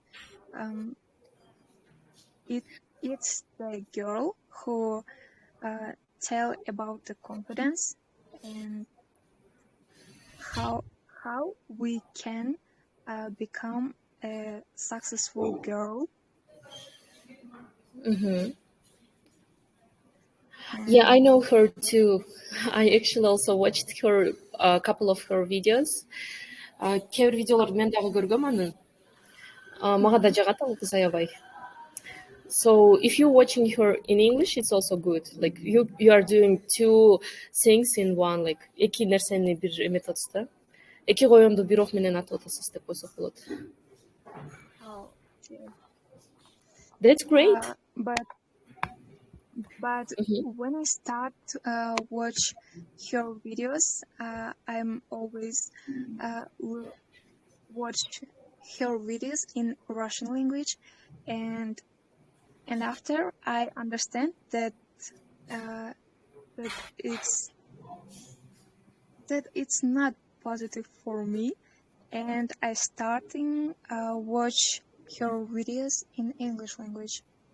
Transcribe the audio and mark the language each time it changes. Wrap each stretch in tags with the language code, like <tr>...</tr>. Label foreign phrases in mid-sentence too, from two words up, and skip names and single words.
<en>It's the girl who tell about the confidence and how we can become a successful girl. Yeah, I know her too. I actually also watched her a couple of her videos.</en> <ky>Кээ бир видеолорду мен дагы көргөм анын. Мага да жагат ал кыз аябай.</ky> <en>So if you're watching her in English, it's also good. Like you are doing two things in one.</en> <ky>Like эки нерсени бир эметип атасыз да. Эки коёнду бир ок менен атып атасыз деп койсок болот.</ky> <en>That's great. But when I start to watch her videos, I'm always watch her videos in Russian language, and after I understand that it's not positive for me, and I starting watch her videos in English language.</en>